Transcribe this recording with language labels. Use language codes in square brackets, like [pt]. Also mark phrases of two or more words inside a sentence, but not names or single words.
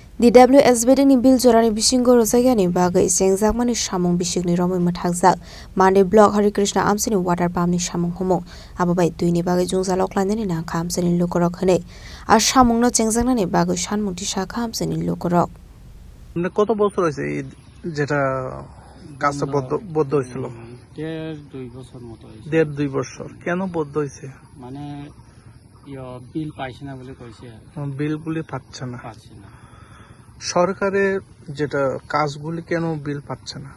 [trp] DWSBD ni bil jorani bisingo rosagani bagai sengjak samung bisikni romoi mathakjak Mande block Hari Krishna amsini [en] water pump [trp] ni samung humung ababai tuini bagai jungjalok lainani nangkha amsini lokorok hene আর samungno chengjaknani bagai sanmungti shakha amsini lokorok [bn] মানে কত বছর হয়েছে এই যেটা কাজটা বদ্ধ হয়েছিল? 1.5-2 বছর মতো হয়েছে। 1.5-2 বছর। কেন বদ্ধ হয়েছে? মানে বিল পাইছে না বলে কইছে। বিলগুলি পাচ্ছে না। সরকারের যেটা কাজগুলি কেন বিল পাচ্ছে না?